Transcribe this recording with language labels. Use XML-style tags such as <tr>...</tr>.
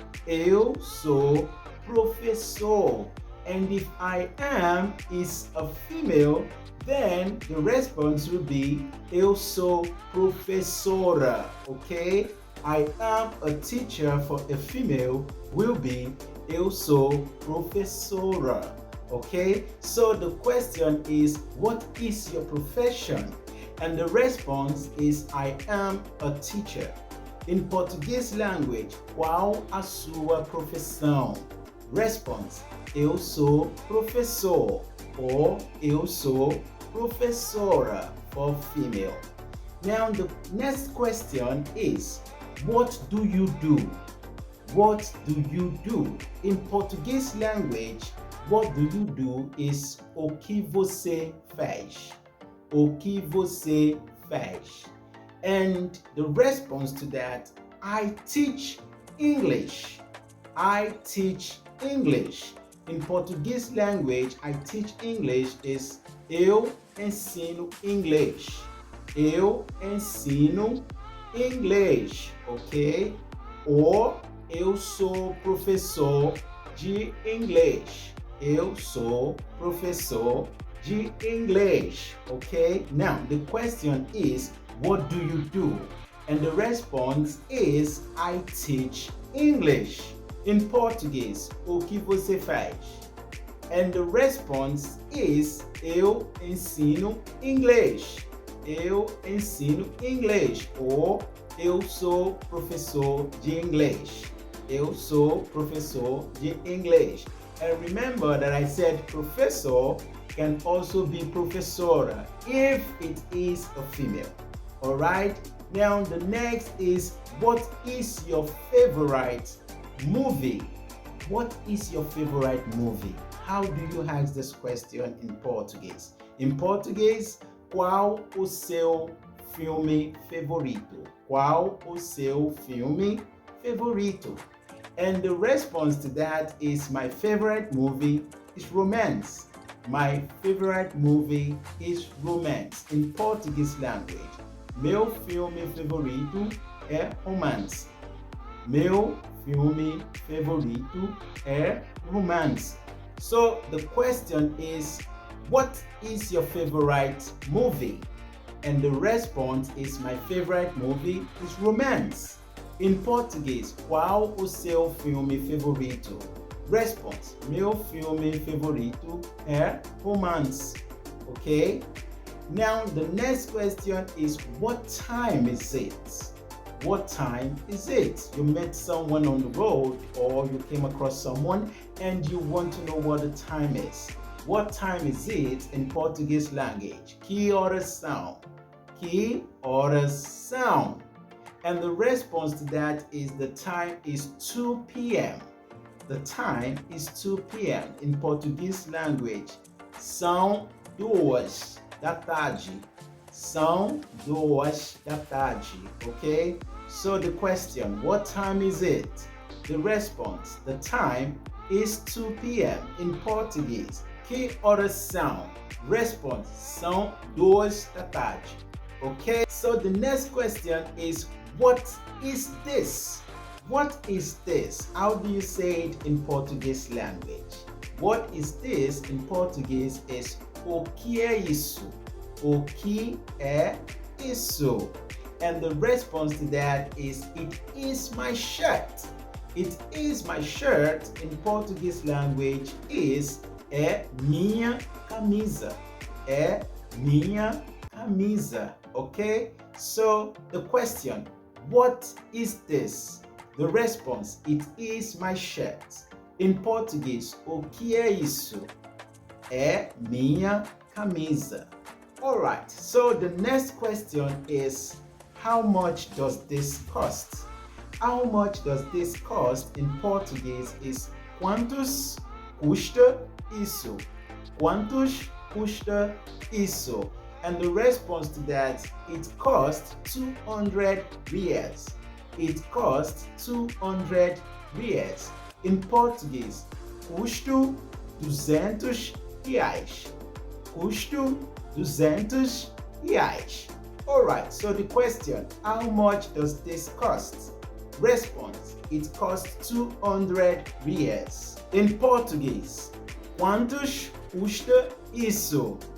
<pt>Eu sou professor.</pt> <en>And if I am is a female, then the response will be</en> <pt>eu sou professora,</pt> <en>okay? I am a teacher for a female will be</en> <pt>eu sou professora,</pt> <en>okay? So the question is, what is your profession? And the response is I am a teacher. In Portuguese language,</en> <pt>qual a sua profissão? Response, eu sou professor or eu sou professora</pt> <en>for female. Now the next question is, what do you do? What do you do? In Portuguese language, what do you do is</en> <pt>o que você faz. O que você faz.</pt> <en>And the response to that, I teach English. I teach English. In Portuguese language, I teach English is</en> <pt>eu ensino inglês. Eu ensino inglês, ok? Ou eu sou professor de inglês. Eu sou professor de inglês, ok?</pt> <en>Now, the question is, what do you do? And the response is, I teach English. In Portuguese,</en> <pt>o que você faz?</pt> <en>And the response is,</en> <pt>eu ensino inglês. Eu ensino inglês. Ou eu sou professor de inglês. Eu sou professor de inglês.</pt> <en>And remember that I said professor can also be professora if it is a female. Alright? Now the next is, what is your favorite movie? What is your favorite movie? How do you ask this question in Portuguese? In Português,</en> <pt>qual o seu filme favorito? Qual o seu filme favorito?</pt> <en>And the response to that is, my favorite movie is romance. My favorite movie is romance. In Portuguese language,</en> <pt>meu filme favorito é romance. Meu filme favorito é romance.</pt> <en>So the question is, what is your favorite movie? And the response is, my favorite movie is romance. In Português,</en> <pt>qual o seu filme favorito? Response, meu filme favorito é romance.</pt> <en>Okay? Now the next question is, what time is it? What time is it? You met someone on the road, or you came across someone and you want to know what the time is. What time is it in Portuguese language?</en> <pt>Que horas são? Que horas são?</pt> <en>And the response to that is, the time is 2 p.m. The time is 2 p.m. In Portuguese language,</en> <pt>são 2 da tarde. São 2 da tarde. Okay?</pt> <en>So the question, what time is it? The response, the time is 2 p.m. In Portuguese,</en> <pt>que horas são? Response, são 2 da tarde. Okay?</pt> <en>So the next question is, what is this? What is this? How do you say it in Portuguese language? What is this in Portuguese is,</en> <pt>o que é isso? O que é isso?</pt> <en>And the response to that is, it is my shirt. It is my shirt in Portuguese language is,</en> <pt>é minha camisa. É minha camisa. Okay?</pt> <en>So the question, what is this? The response, it is my shirt. In Português,</en> <pt>o que é isso? É minha camisa.</pt> <en>Alright, so the next question is, how much does this cost? How much does this cost in Português is,</en> <pt>quantos custa isso? Quantos custa isso?</pt> <en>And the response to that, it costs 200 reais. It costs 200 reais. In Português,</en> <pt>custo 200 reais. Custo 200 reais.</pt> <en>Alright, so the question, how much does this cost? Response, it costs 200 reais. In Português,</en> <pt>quantos custa isso?</pt>